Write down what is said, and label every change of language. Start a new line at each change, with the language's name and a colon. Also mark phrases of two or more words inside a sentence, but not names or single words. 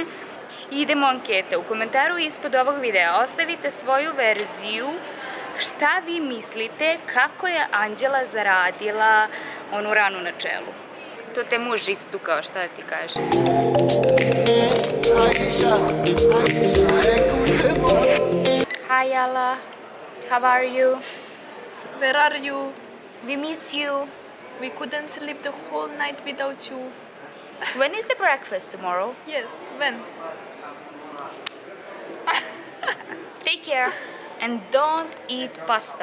Serbian: I idemo ankete. U komentaru ispod ovog videa ostavite svoju verziju šta vi mislite kako je Anđela zaradila onu ranu na čelu. To te muž istukao, šta da ti kažem?
French: Aisha, écoute-moi.
English: Hi Ala, how are you? Where are you? We miss you. We couldn't sleep the whole night without you. When is the breakfast tomorrow? Yes, when? Take care and don't eat pasta.